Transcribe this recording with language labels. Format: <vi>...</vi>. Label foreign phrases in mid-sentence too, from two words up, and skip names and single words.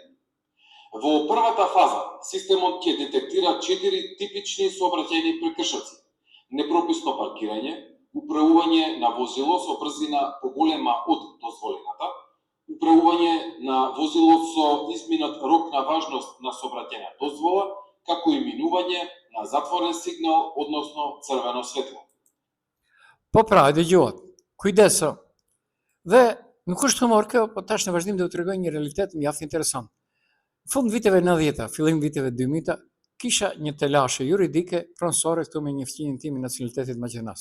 <mk>Во првата фаза, системот ќе детектира 4 типични сообраќајни прекршоци: непрописно паркирање, управување на возило со брзина поголема од дозволената, управување на возило со изминат рок на важност на сообраќајна дозвола, како и минување на затворен сигнал, односно црвено светло.</mk> <sq>Po pra, dëgjohet. Kujdeso. Dhe nuk është humor kjo, po tash në vazhdim do t'tregoj një realitet mjaft interesant. Në fund viteve 90-ta, fillim viteve 2000-ta, kisha një telashe juridike pronësore këtu me njoftimin tim i nacionalitetit maqedonas.</sq>